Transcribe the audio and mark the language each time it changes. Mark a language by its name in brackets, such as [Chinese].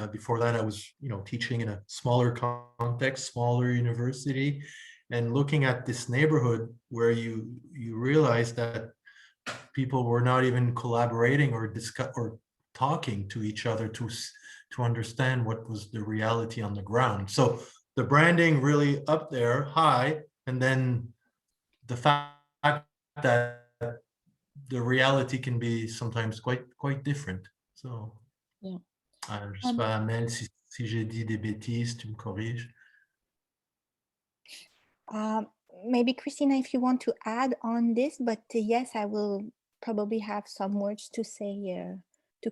[English] Before that, I was teaching in a smaller context, smaller university, and looking at this neighborhood where you realize that people were not even collaborating or talking to each other to understand what was the reality on the ground. So the branding really up there high, and then the fact that the reality can be sometimes quite different. So, yeah. [French] Je sais pas, Amel, si j'ai dit des bêtises, tu me corriges. [English] Maybe Christina, if you want to add on this, but yes, I will probably have some words to say to